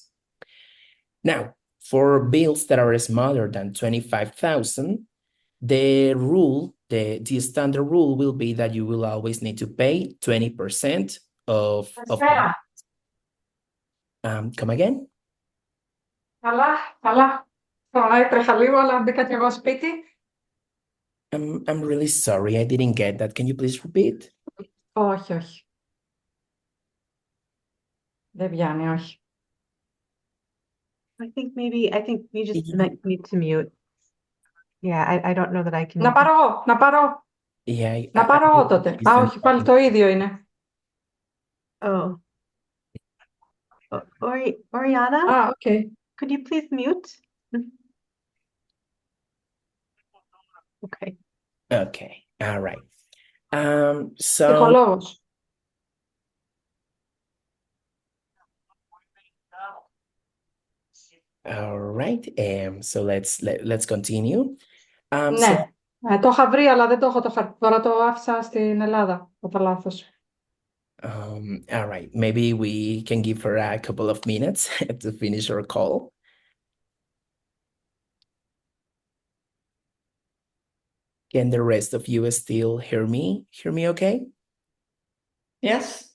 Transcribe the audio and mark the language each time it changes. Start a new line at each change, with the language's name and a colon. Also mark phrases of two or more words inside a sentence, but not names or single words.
English: Now, for bills that are smaller than 25,000, the standard rule will be that you will always need to pay 20% of come again?
Greek: Καλά. Τώρα έτρεχα λίγο, αλλά μπήκα και εγώ σπίτι.
English: I'm really sorry, I didn't get that. Can you please repeat?
Greek: Όχι, όχι. Δεν πιάνει, όχι.
English: I think you just Yeah. need to mute. Yeah, I don't know that I can.
Greek: Να πάρω εγώ, να πάρω.
English: Yeah,
Greek: Να πάρω εγώ τότε. Α, όχι, πάλι το ίδιο είναι.
English: Oh. Oriana, Α, okay. could you please mute? Okay. Okay, all right. So
Greek: Ψυχολόγος.
English: all right, so let's continue.
Greek: Ναι, το είχα βρει, αλλά δεν το έχω το χαρτί. Τώρα το άφησα στην Ελλάδα, κατά λάθος.
English: All right, maybe we can give her a couple of minutes to finish her call. Can the rest of you still hear me? Hear me okay? Yes,